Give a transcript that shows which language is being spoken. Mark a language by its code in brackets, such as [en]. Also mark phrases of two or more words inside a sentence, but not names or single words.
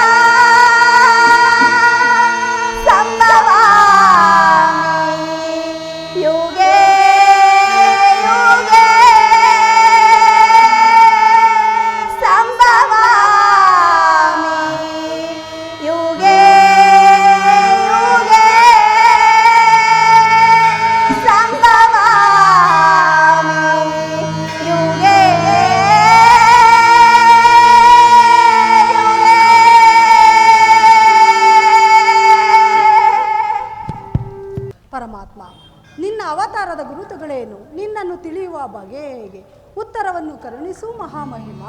[sa] ಸಂಭವಾಮಿ ಯುಗೇ ಯುಗೇ ಸಂಭವಾಮಿ ಯುಗೇ ಯುಗೇ ಸಂಭವಾಮಿ ಯುಗೇ [kn] ಪರಮಾತ್ಮ, ನಿನ್ನ ಅವತಾರದ ಗುರುತುಗಳೇನು? ನಿನ್ನನ್ನು ತಿಳಿಯುವ ಬಗೆ ಹೇಗೆ? ಉತ್ತರವನ್ನು ಕರುಣಿಸು ಮಹಾಮಹಿಮ.